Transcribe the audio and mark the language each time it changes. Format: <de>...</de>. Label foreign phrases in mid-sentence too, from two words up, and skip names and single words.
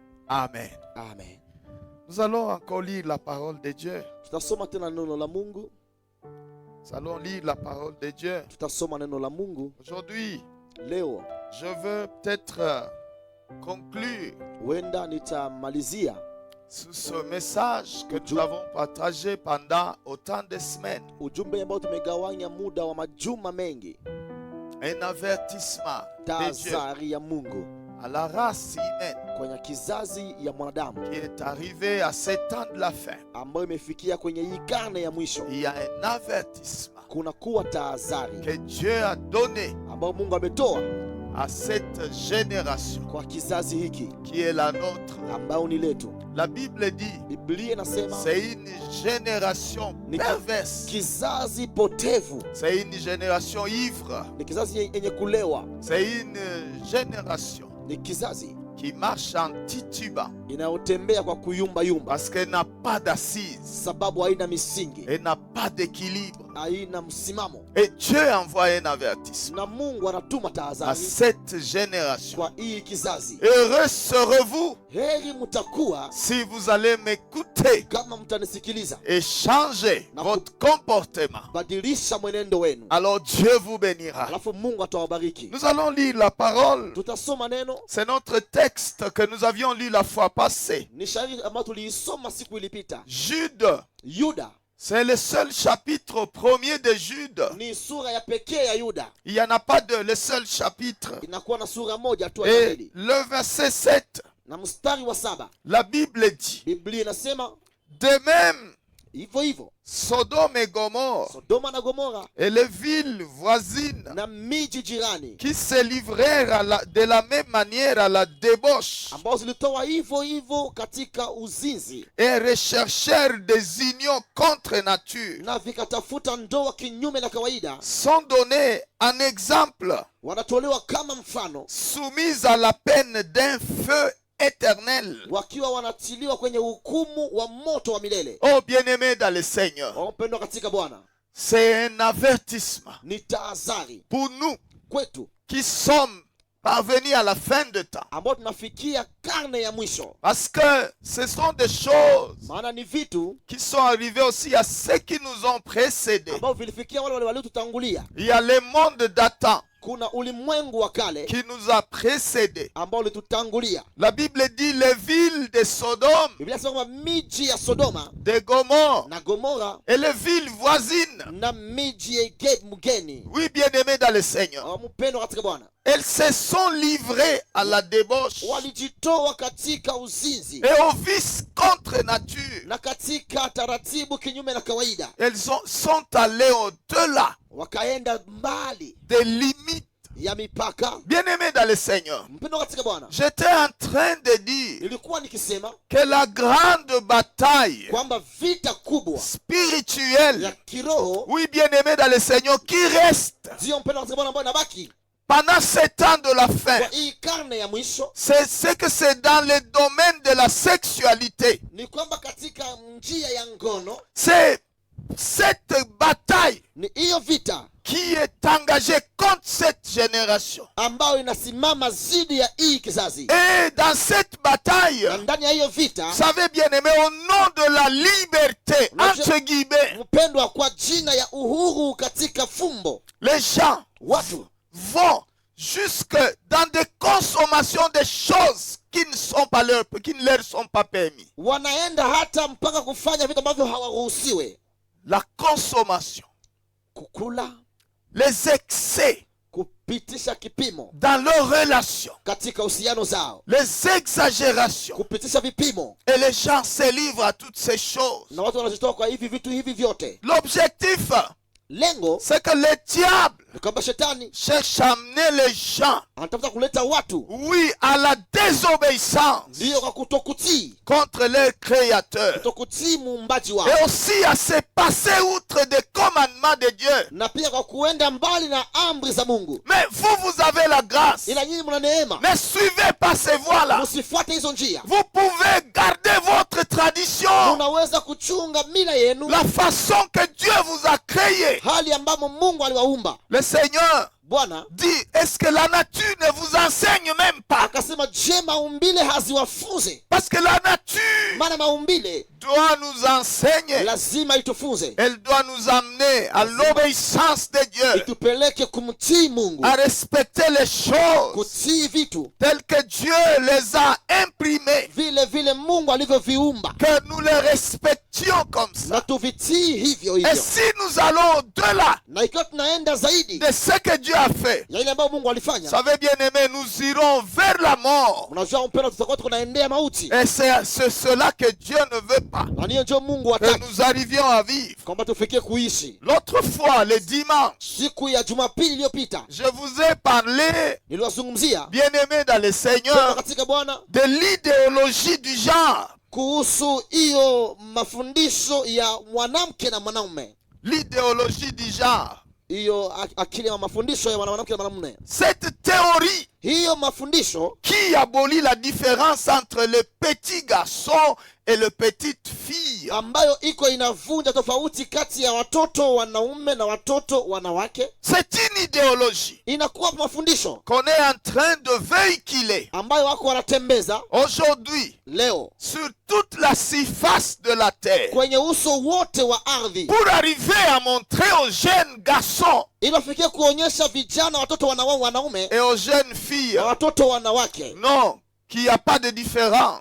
<fr>Amen. Amen. Nous allons encore lire la parole de Dieu.</fr> <sw>Tutasoma tena neno la Mungu.</sw> <fr>Nous allons lire la parole de Dieu.</fr> <sw>Tutasoma neno la Mungu.</sw> <fr>Aujourd'hui,</fr> <sw>Leo</sw> <fr>je veux peut-être conclure</fr> <sw>huenda nitamalizia</sw> <fr>sur ce message que nous avons partagé pendant autant de semaines.</fr> <sw>ujumbe ambao tumegawanya muda wa majuma mengi.</sw> <fr>Un avertissement de Dieu</fr> <sw>Tahadhari ya Mungu</sw> <fr>à la race humaine</fr> <sw>kwenye kizazi ya mwanadamu</sw> <fr>qui est arrivé à ce temps de la fin.</fr> <sw>ambayo imefikia kwenye hii karne ya mwisho.</sw> <fr>Il y a un avertissement</fr> <sw>Kuna kuwa tahadhari</sw> <fr>que Dieu a donné</fr> <sw>ambayo Mungu ametoa</sw> <fr>à cette génération</fr> <sw>kwa kizazi hiki</sw> <fr>qui est la nôtre.</fr> <sw>ambayo ni letu.</sw> <fr>La Bible dit</fr> <sw>Biblia inasema</sw> <fr>c'est une génération perverse.</fr> <sw>kizazi potevu,</sw> <fr>C'est une génération ivre.</fr> <sw>ni kizazi yenye kulewa,</sw> <fr>C'est une génération</fr> <sw>ni kizazi</sw> <fr>qui marche en titubant</fr> <sw>inayotembea kwa kuyumba yumba,</sw> <fr>parce qu'elle n'a pas d'assise,</fr> <sw>sababu haina misingi,</sw> <fr>elle n'a pas d'équilibre.</fr> <sw>haina msimamo.</sw> <fr>Et Dieu envoie un avertissement</fr> <sw>Na Mungu anatuma</sw> <fr>à</fr> <sw>tahadhari</sw> <fr>cette génération.</fr> <sw>kwa hii kizazi.</sw> <fr>Heureux serez-vous</fr> <sw>Heri mtakuwa</sw> <fr>si vous allez m'écouter</fr> <sw>kama mtanisikiliza,</sw> <fr>et changer votre comportement.</fr> <sw>badilisha mwenendo wenu,</sw> <fr>Alors Dieu vous bénira.</fr> <sw>alafu Mungu atawabariki.</sw> <fr>Nous allons lire la parole.</fr> <sw>Tutasoma neno,</sw> <fr>C'est notre texte que nous avions lu la fois passée.</fr> <sw>ni shairi ambayo tuliisoma siku ilipita.</sw> <fr>Jude,</fr> <sw>Yuda</sw> <fr>c'est le seul chapitre premier de Jude.</fr> <sw>ni sura ya pekee ya Yuda,</sw> <fr>Il n'y en a pas deux, le seul chapitre.</fr> <sw>inakuwa na sura moja tu ya</sw> <fr>Et</fr> <sw>pili.</sw> <fr>le verset 7,</fr> <sw>Na mstari wa 7</sw> <fr>la Bible dit,</fr> <sw>Biblia inasema</sw> <fr>de même,</fr> <sw>hivyo hivyo</sw> <fr>Sodome et Gomorre</fr> <sw>Sodoma na Gomora</sw> <fr>et les villes voisines</fr> <sw>na miji jirani</sw> <fr>qui se livrèrent de la même manière à la débauche</fr> <sw>ambao zilitoa hivyo hivyo katika uzinzi</sw> <fr>et recherchèrent des unions contre nature</fr> <sw>na vikatafuta ndoa kinyume na kawaida,</sw> <fr>sont donnés en exemple,</fr> <sw>wanatolewa kama mfano,</sw> <fr>soumises à la peine d'un feu éternel.</fr> <sw>wakiwa wanatiliwa kwenye hukumu wa moto wa milele.</sw> <fr>Oh bien-aimés dans le Seigneur,</fr> <sw>Wapendwa katika Bwana,</sw> <fr>c'est un avertissement</fr> <sw>ni tahadhari</sw> <fr>pour nous</fr> <sw>kwetu</sw> <fr>qui sommes parvenus à la fin de temps.</fr> <sw>ambao tunafikia karne ya mwisho,</sw> <fr>Parce que ce sont des choses</fr> <sw>maana ni vitu</sw> <fr>qui sont arrivées aussi à ceux qui nous ont précédés.</fr> <sw>ambao vilifikia wale waliotutangulia.</sw> <fr>Il y a le monde d'Adam</fr> <sw>Kuna ulimwengu wa kale</sw> <fr>qui nous a précédés.</fr> <sw>ambao ulitutangulia.</sw> <fr>La Bible dit les villes de Sodome,</fr> <sw>Biblia inasema kwamba miji ya Sodoma</sw> <fr>de Gomorre</fr> <sw>na Gomora</sw> <fr>et les villes voisines.</fr> <sw>na miji ya mgeni,</sw> <fr>Oui, bien-aimés dans le Seigneur,</fr> <sw>mpendwa katika Bwana,</sw> <fr>elles se sont livrées à la débauche</fr> <sw>walijitoa katika uzinzi</sw> <fr>et au vice contre nature.</fr> <sw>na katika taratibu kinyume na kawaida,</sw> <fr>Elles sont allées au-delà</fr> <sw>wakaenda mbali</sw> <fr>des limites.</fr> <sw>ya mipaka.</sw> <fr>Bien-aimés dans le Seigneur,</fr> <sw>Mpendwa katika Bwana,</sw> <fr>j'étais en train de dire</fr> <sw>nilikuwa nikisema</sw> <fr>que la grande bataille</fr> <sw>kwamba vita kubwa ya</sw> <fr>spirituelle,</fr> <sw>kiroho</sw> <fr>oui, bien-aimés dans le Seigneur, qui reste</fr> <sw>ndio, mpendwa katika Bwana, ambayo inabaki</sw> <fr>pendant ces temps de la fin,</fr> <sw>kwa hii karne ya mwisho,</sw> <fr>c'est que c'est dans le domaine de la sexualité.</fr> <sw>ni kwamba katika njia ya ngono,</sw> <fr>C'est cette bataille</fr> <sw>ni hiyo vita</sw> <fr>qui est engagée contre cette génération.</fr> <sw>ambayo inasimama zidi ya hii kizazi.</sw> <fr>Et dans cette bataille,</fr> <sw>Na ndani ya hiyo vita,</sw> <fr>vous savez bien aimé, au nom de la liberté, entre guillemets,</fr> <sw>mpendwa, kwa jina ya uhuru katika fumbo,</sw> <fr>les gens</fr> <sw>watu</sw> <fr>vont jusque dans des consommations de choses qui ne leur sont pas permis.</fr> <sw>wanaenda hata mpaka kufanya vitu ambavyo hawaruhusiwe.</sw> <fr>La consommation,</fr> <sw>Kukula,</sw> <fr>les excès</fr> <sw>kupitisha kipimo</sw> <fr>dans leurs relations,</fr> <sw>katika uhusiano zao,</sw> <fr>les exagérations.</fr> <sw>kupitisha vipimo,</sw> <fr>Et les gens se livrent à toutes ces choses.</fr> <sw>na watu wanajitoa kwa hivi vitu hivi vyote.</sw> <fr>L'objectif,</fr> <sw>Lengo</sw> <fr>c'est que le diable</fr> <sw>ni kwamba shetani</sw> <fr>cherche à amener les gens,</fr> <sw>anatafuta kuleta watu,</sw> <fr>oui, à la désobéissance</fr> <sw>ndiyo, kwa kutokutii,</sw> <fr>contre leur créateur.</fr> <sw>kutokutii muumbaji wao,</sw> <fr>Et aussi à se passer outre des commandements de Dieu.</fr> <sw>na pia kwa kuenda mbali na amri za Mungu.</sw> <fr>Mais vous avez la grâce.</fr> <sw>Ila nyinyi mna neema,</sw> <fr>Ne suivez pas ces voies-là.</fr> <sw>msifuate hizo njia.</sw> <fr>Vous pouvez garder votre tradition,</fr> <sw>Unaweza kuchunga mila yenu,</sw> <fr>la façon que Dieu vous a créé.</fr> <sw>hali ambamo Mungu aliwaumba.</sw> <fr>Le Seigneur</fr> <sw>Bwana</sw> <fr>dit, est-ce que la nature ne vous enseigne même pas</fr> <sw>akasema anasema je, maumbile haziwafunze?</sw> <fr>Parce que la nature</fr> <sw>Maana maumbile</sw> <fr>doit nous enseigner.</fr> <sw>lazima itufunze,</sw> <fr>Elle doit nous amener à l'obéissance de Dieu,</fr> <sw>itupeleke kumtii Mungu,</sw> <fr>à respecter les choses</fr> <sw>kutii vitu</sw> <fr>telles que Dieu les a imprimées,</fr> <sw>vile vile Mungu alivyoviumba,</sw> <fr>que nous les respections comme ça.</fr> <sw>na tuvitii hivyo</sw> <fr>Et</fr> <sw>hivyo.</sw> <fr>si nous allons au-delà</fr> <sw>Na ikiwa tunaenda zaidi</sw> <fr>de ce que Dieu a fait,</fr> <sw>ya ile ambayo Mungu</sw> <fr>vous</fr> <sw>alifanya,</sw> <fr>savez bien aimé, nous irons vers la mort.</fr> <sw>unajua mpendo, tutakuwa tunaendea mauti,</sw> <fr>Et c'est cela que Dieu ne veut pas,</fr> <sw>na niyo ndio Mungu</sw> <fr>que</fr> <sw>hataki,</sw> <fr>nous arrivions à vivre.</fr> <sw>kwamba tufikie kuishi.</sw> <fr>L'autre fois, le dimanche,</fr> <sw>Siku ya Jumapili iliyopita</sw> <fr>je vous ai parlé,</fr> <sw>niliwazungumzia</sw> <fr>bien-aimés dans le Seigneur,</fr> <sw>katika Bwana</sw> <fr>de l'idéologie du genre.</fr> <sw>kuhusu hiyo mafundisho ya mwanamke na mwanaume,</sw> <fr>L'idéologie du genre.</fr> <sw>hiyo akili ya mafundisho ya mwanamke na mwanamume.</sw> <fr>Cette théorie</fr> <sw>Hiyo mafundisho</sw> <fr>qui abolit la différence entre le petit garçon et le petite fille.</fr> <sw>ambayo iko inavunja tofauti kati ya watoto wanaume na watoto wanawake,</sw> <fr>C'est une idéologie</fr> <sw>inakuwa mafundisho</sw> <fr>qu'on est en train de véhiculer</fr> <sw>ambayo wako wanatembeza</sw> <fr>aujourd'hui</fr> <sw>leo</sw> <fr>sur toute la surface de la terre</fr> <sw>kwenye uso wote wa ardhi,</sw> <fr>pour arriver à montrer aux jeunes garçons</fr> <sw>ili wafikie kuonyesha vijana, watoto wanaume</sw> <fr>et aux jeunes filles,</fr> <sw>na watoto wanawake,</sw> <fr>non, qu'il n'y a pas de différence.</fr>